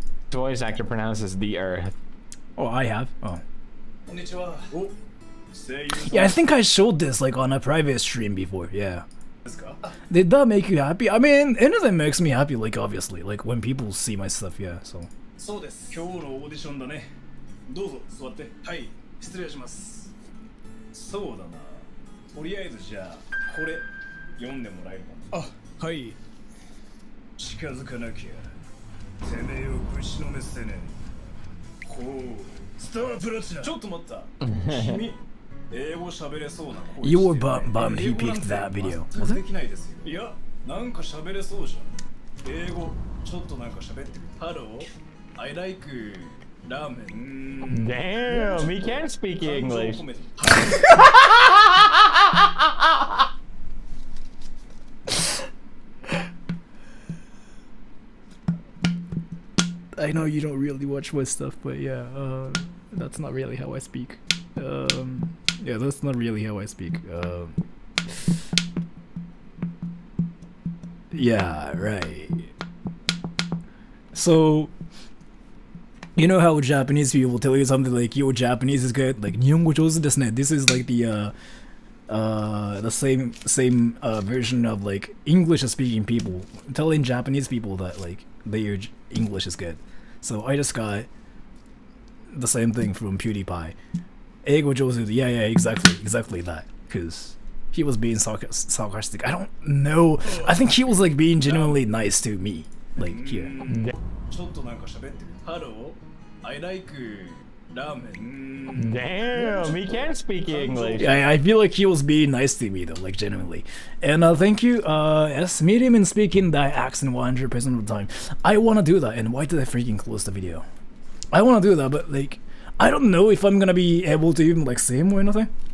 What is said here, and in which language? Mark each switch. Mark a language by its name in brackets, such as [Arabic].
[English] Voice actor pronounces the earth. Oh, I have. Oh. Yeah, I think I showed this like on a private stream before. Yeah. Did that make you happy? I mean, anything makes me happy. Like obviously, like when people see my stuff. Yeah. So. [Japanese] そうです。今日のオーディションだね。どうぞ座って。はい、失礼します。そうだな。とりあえずじゃあこれ読んでもらえるかな。あ、はい。近づかなきゃてめえをぶちのめせね。ほう、スタープラチナ。ちょっと待った。君、英語喋れそうな声。 [English] You were bummed he picked that video. Was it? [Japanese] できないですよ。いや、なんか喋れそうじゃん。英語、ちょっとなんか喋ってる。ハロー、 [English] I like [Japanese] ラーメン。 [English] Damn, he can speak English. I know you don't really watch my stuff, but yeah, that's not really how I speak. Yeah, that's not really how I speak. Yeah, right. So, you know how Japanese people tell you something like, "Yo, Japanese is good." [Japanese] Like, 日本語上手ですね. [English] This is like the same version of like English speaking people telling Japanese people that like their English is good. So I just got the same thing from PewDiePie. [Japanese] 英語上手. [English] Yeah, exactly that. Because he was being sarcastic. I don't know. I think he was like being genuinely nice to me. Like here. [Japanese] ちょっとなんか喋ってる。ハロー、 [English] I like ramen. Damn, he can speak English. Yeah, I feel like he was being nice to me though, like genuinely. And thank you, yes, medium and speaking that accent 100% of the time. I wanna do that, and why did I freaking close the video? I wanna do that, but like, I don't know if I'm gonna be able to even like see him or anything.